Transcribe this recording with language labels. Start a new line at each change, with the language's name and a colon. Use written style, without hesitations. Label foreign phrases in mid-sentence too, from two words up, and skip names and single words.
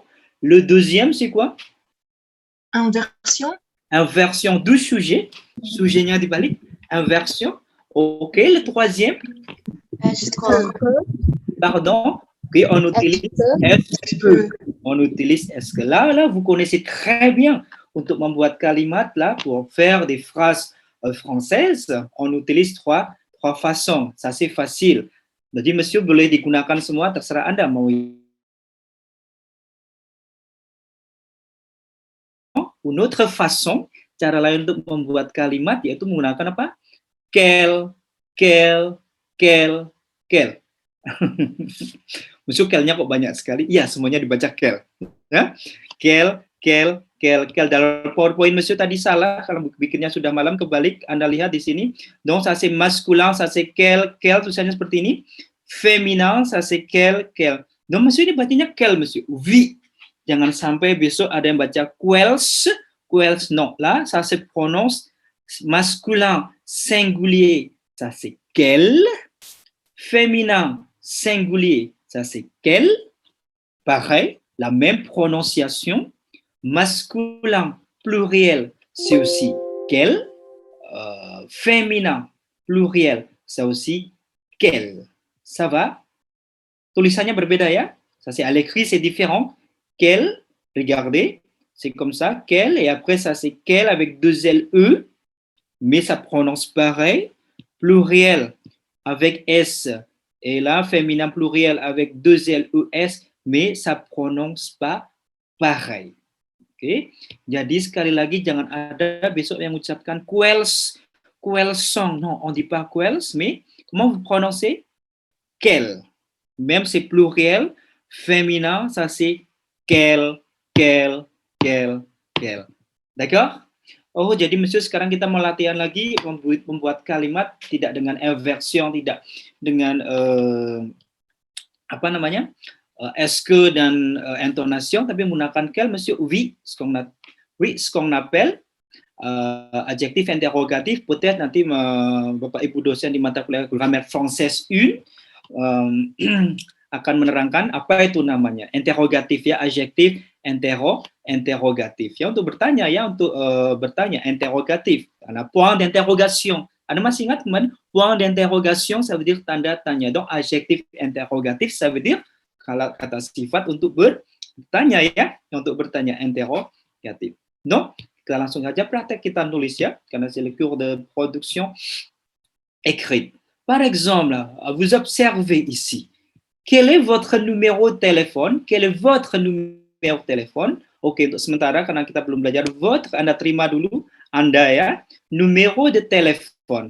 French: Le deuxième, c'est quoi? Inversion. Inversion du sujet.
Indonesian: Sujetnya dibalik.
French: Inversion. Ok. Le troisième. Est-ce que? Pardon. Ok, on utilise est-ce que. On utilise est-ce que. Là, vous connaissez très bien.
Indonesian: Untuk membuat kalimat,
French: là, pour faire des phrases françaises, on utilise trois façons. Ça, c'est facile.
Indonesian: Jadi, monsieur, boleh digunakan semua, terserah Anda mau.
French: Une autre façon,
Indonesian: cara lain untuk membuat kalimat yaitu menggunakan apa?
French: Quel.
Indonesian: Musuh kelnya kok banyak sekali. Iya, semuanya dibaca quel. Ya? Quel. Dalam PowerPoint monsieur tadi salah, kalau bikinnya sudah malam, kebalik, Anda lihat di sini.
French: Donc, ça c'est masculin, ça c'est quel,
Indonesian: tulisannya seperti ini.
French: Féminin, ça c'est quel. Donc, monsieur
Indonesian: ini bacanya
French: quel, monsieur. Oui.
Indonesian: Jangan sampai besok ada yang baca quels, non.
French: Là, ça se prononce masculin, singulier, ça c'est quel. Féminin, singulier, ça c'est quel. Pareil, la même prononciation. Masculin, pluriel, c'est aussi quel. Féminin, pluriel, c'est aussi quel. Ça va?
Indonesian: Tulisannya berbeda ya.
French: Ça c'est à l'écrit, c'est différent. Quel, regardez, c'est comme ça, quel, et après ça c'est quel avec deux L-E, mais ça prononce pareil, pluriel avec S, et là, féminin pluriel avec deux L-E-S, mais ça prononce pas pareil.
Indonesian: Oke, jadi sekali lagi jangan ada besok yang mengucapkan quels, song,
French: non, on dit pas quels, mais comment vous prononcez? Quel, même c'est pluriel, féminin, ça c'est quel. D'accord?
Indonesian: Oh, jadi monsieur sekarang kita mau latihan lagi membuat kalimat tidak dengan inversion, tidak dengan
French: est-ce que
Indonesian: dan intonation, tapi menggunakan quel, monsieur.
French: Oui, ce qu'on appelle adjectif interrogatif.
Indonesian: Peut-être nanti Bapak Ibu dosen di mata kuliah
French: grammaire française
Indonesian: 1 akan menerangkan apa itu namanya interrogatif ya, adjektif interrogatif ya, untuk bertanya ya, interrogatif. Ada
French: point d'interrogation.
Indonesian: Anda masih ingat kemarin
French: point d'interrogation ça veut dire
Indonesian: tanda tanya. Donc adjektif interrogatif
French: ça veut dire
Indonesian: kalau kata sifat untuk bertanya ya, untuk bertanya interrogatif. Donc kita langsung aja praktek, kita nulis ya, karena
French: c'est le cours de production écrite. Par exemple, vous observez ici. Quel est votre numéro de téléphone?
Indonesian: Oke, untuk sementara karena kita belum belajar votre, Anda terima dulu Anda ya.
French: Numéro de téléphone.